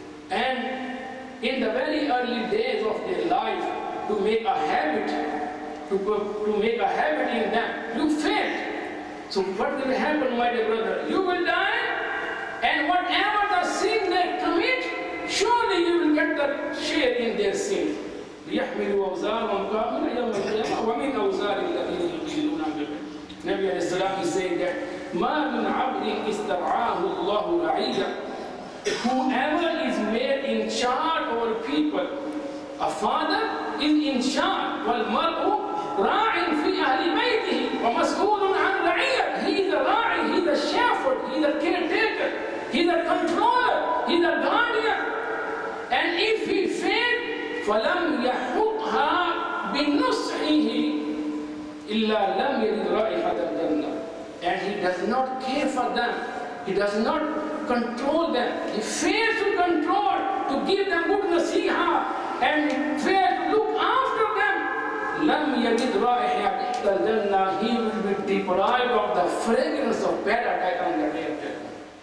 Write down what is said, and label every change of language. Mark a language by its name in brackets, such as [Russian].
[English] And in the very early days of their life, to make a habit, to make a habit in them, you failed. So what will happen, my dear brother? You will die, and whatever the sin they commit, surely you will get the share in their sin. [Arabic] ليحملوا أوزارهم كاملة يوم القيامة ومن أوزار الذين يضلون بالعلم. [English] Nabi alayhi salam is saying that [Arabic] ما من عبد استرعاه الله رعيا. [English] Whoever is made in charge over people, a father is in charge. [Arabic] والمرء راع في أهل بيته ومسؤول عن رعيته. [English] He is a ra'i, he is a shepherd, he is a caretaker, he is a controller, he is a guardian. And if he fails, [Arabic] فلم يحطها بنصحه إلا لم يجد رائحة الجنة. [English] And he does not care for them, he does not control them, he fails to control, to give them good nasiha, and fails to look after them. [Arabic] لم يجد رائحة الجنة. [English] He will be deprived of the fragrance of paradise on the day of judgment.